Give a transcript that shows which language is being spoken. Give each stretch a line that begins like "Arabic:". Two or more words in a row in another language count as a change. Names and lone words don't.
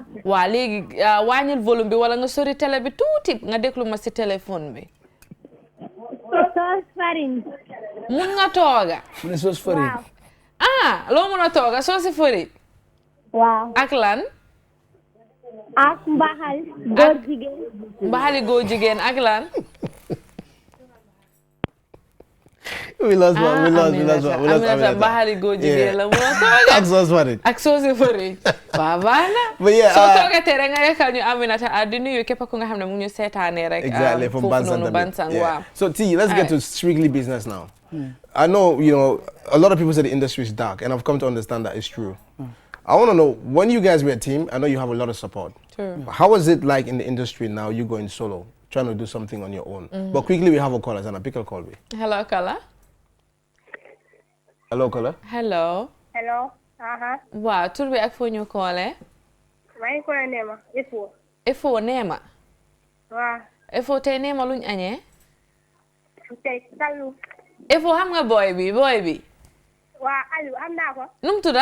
Wolof: waa léegi wàññil volume bi wala nga sori télé bi tuuti nga déglu ma si téléphone bi. Sauce farine. mun nga tooga. mu ne sauce farine. loo mun a tooga sauce farine. waaw. ak lan. ak mbaxal góor jigéen. mbaxali góor jigéen ak lan.
English: we lost one.
Wolof: Aminata mbaxali góor jigéen la mun a tooga. ak sauce farine. ak sauce farine. waaw baax na.
English: But yeah,
Wolof: soo toogatee rek nga yekkal ñu Aminata di nuyu képp ku nga xam ne mu ngi ñu seetaanee rek.
English: Exactly, from Bansang. Yeah. So T, let's get to strictly business now. I know, a lot of people say the industry is dark, and I've come to understand that it's true. I want to know, when you guys were a team, I know you have a lot of support. True. How is it like in the industry now, you going solo, trying to do something on your own? But quickly, we have a caller, and a pick a call. Hello, caller. Hello, caller. Hello. hello.
Wolof: Waaw tur bi ak foo ñu koolee. maa ngi koy Neema Ifo. Ifo Neema. waaw. Ifo tey Neema luñ añee. tey Kallu. Ifo xam nga boy bi. waa Aliou am naa ko. Num tudda.